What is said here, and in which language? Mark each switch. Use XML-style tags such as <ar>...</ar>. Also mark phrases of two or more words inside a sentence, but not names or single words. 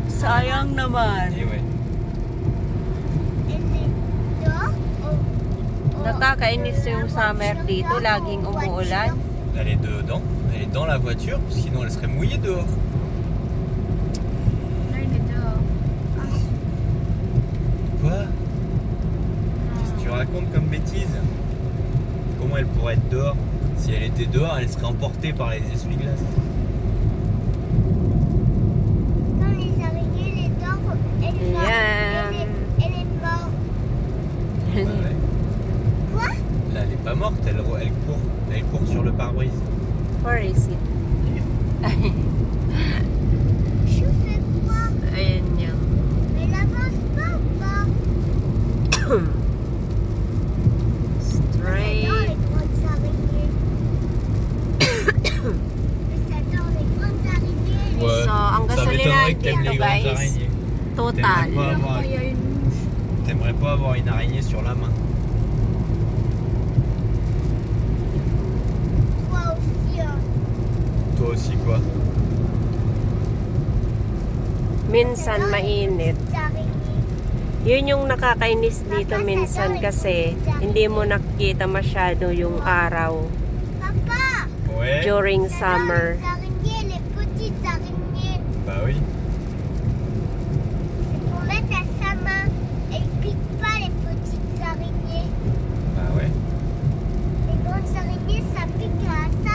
<tl>Sayang naman.</tl> <fr>Et ouais. Elle est dehors ou-</fr> <tl>Nakakainis yung summer dito, laging umuulan.</tl> <fr>Elle est dedans, elle est dans la voiture, sinon elle serait mouillée dehors. Là, il est dehors. Quoi? Qu'est-ce que tu racontes comme bêtise? Comment elle pourrait être dehors? Si elle était dehors, elle serait emportée par les essuie-glaces. Quand les araignées, les dents,</fr> <en>Yeah.</en> <fr>elle est morte. Bah ouais. Quoi? Là, elle est pas morte, elle court sur le pare-brise.</fr> <en>Where is it?</en> <fr>Je fais quoi?</fr> <tl>Ayan yan.</tl> <fr>Mais elle avance pas ou pas?</fr> <en>Straight.</en> <fr>J'adore les grandes araignées. J'adore les grandes araignées. Ouais,</fr> <tl>So, ang</tl> <fr>ça</fr> <tl>gasolina</tl> <fr>m'étonnerait que t'aimes</fr> <tl>dito,</tl> <fr>les grandes</fr> <en>guys.</en> <fr>araignées.</fr> <tl>Total.</tl> <fr>Il y a une mouche. T'aimerais pas avoir une araignée sur la main. Toi aussi, hein. Toi aussi quoi?</fr> <tl>Minsan mainit.</tl> <fr>Les araignées.</fr> <tl>Yun yung nakakainis dito minsan kasi hindi mo nakikita masyado yung araw</tl> <fr>Papa! Ouais.</fr> <en>during</en> <fr>J'adore</fr> <en>summer.</en> <fr>les araignées, les petites araignées. Bah oui. C'est pour mettre à sa main. Elle pique pas les petites araignées. Bah ouais. Les grandes araignées, ça pique à sa</fr>